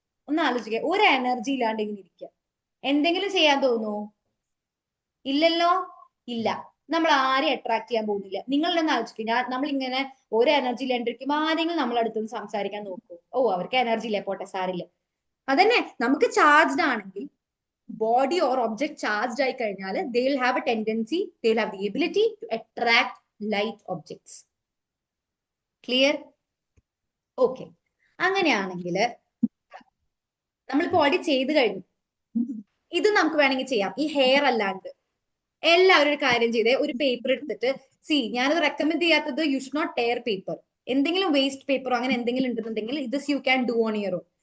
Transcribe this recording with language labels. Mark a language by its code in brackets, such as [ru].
[ml] ഒന്ന് ആലോചിക്കുക, ഒരു എനർജി ഇല്ലാണ്ട് ഇങ്ങനെ ഇരിക്കുക. എന്തെങ്കിലും ചെയ്യാൻ തോന്നുമോ? ഇല്ലല്ലോ, ഇല്ല. നമ്മൾ ആരെയും അട്രാക്ട് ചെയ്യാൻ പോകുന്നില്ല. നിങ്ങളൊന്ന് ആലോചിക്കുക, നമ്മൾ ഇങ്ങനെ ഒരു എനർജി ഇല്ലാണ്ടിരിക്കുമ്പോൾ ആരെങ്കിലും നമ്മൾ അടുത്തൊന്ന് സംസാരിക്കാൻ നോക്കൂ. ഓ, അവർക്ക് എനർജി ഇല്ല, പോട്ടെ, സാരില്ല. അതന്നെ, നമുക്ക് ചാർജ്ഡ് ആണെങ്കിൽ ബോഡി ഓർ ഒബ്ജക്ട് ചാർജ്ഡ് ആയി കഴിഞ്ഞാൽ [en] they will have a tendency, they will have the ability to attract light objects. Clear? Okay. [ml] അങ്ങനെയാണെങ്കിൽ നമ്മൾ ബോഡി ചെയ്ത് കഴിഞ്ഞു. ഇത് നമുക്ക് വേണമെങ്കിൽ ചെയ്യാം, ഈ ഹെയർ അല്ലാണ്ട്. എല്ലാവരും ഒരു കാര്യം ചെയ്തേ, ഒരു പേപ്പർ എടുത്തിട്ട്, ഞാനത് റെക്കമെൻഡ് ചെയ്യാത്തത് [en] You should not tear paper. [ml] എന്തെങ്കിലും വേസ്റ്റ് പേപ്പറോ അങ്ങനെ എന്തെങ്കിലും ഉണ്ടെന്നുണ്ടെങ്കിൽ [en] This you can do on your own.